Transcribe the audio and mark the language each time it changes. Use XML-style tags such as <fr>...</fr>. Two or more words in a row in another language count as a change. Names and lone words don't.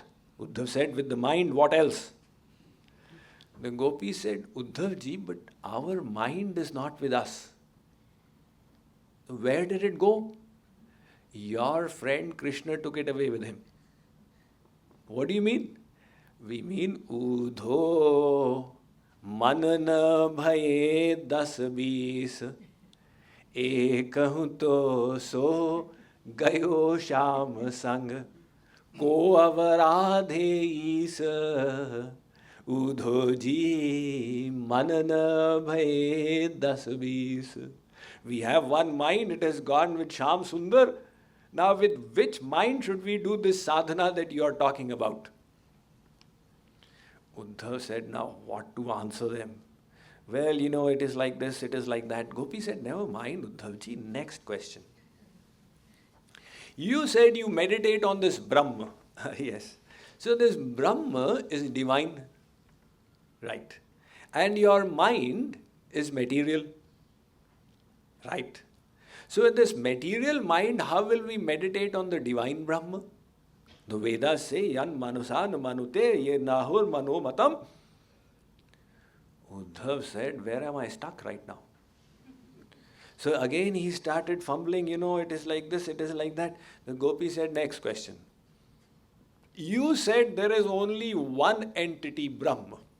<en>Uddhav said, with the mind, what else? The Gopi said, Uddhavji, but our mind is not with us. Where did it go? Your friend Krishna took it away with him. What do you mean? We mean,</en> <bra>ऊधो मन न भए दस बीस एकहु तो सो गयो श्याम संग को अवराधे ईस ऊधोजी मन न भए दस बीस.</bra> <en>We have one mind, it has gone with Sham Sundar. Now with which mind should we do this sadhana that you are talking about? Uddhav said, now what to answer them? Well, it is like this, it is like that. Gopi said, never mind, Uddhavji, next question. You said you meditate on this Brahma. Yes. So this Brahma is divine. Right. And your mind is material. Right. So in this material mind, how will we meditate on the divine Brahma? The Vedas say,</en> <sa>यन्मनसा न मनुते येनाहुर्मनो मतम्.</sa> <en>Uddhav said, where am I stuck right now? So again he started fumbling, it is like this, it is like that. The gopi said, next question. You said there is only one entity, Brahma.</en>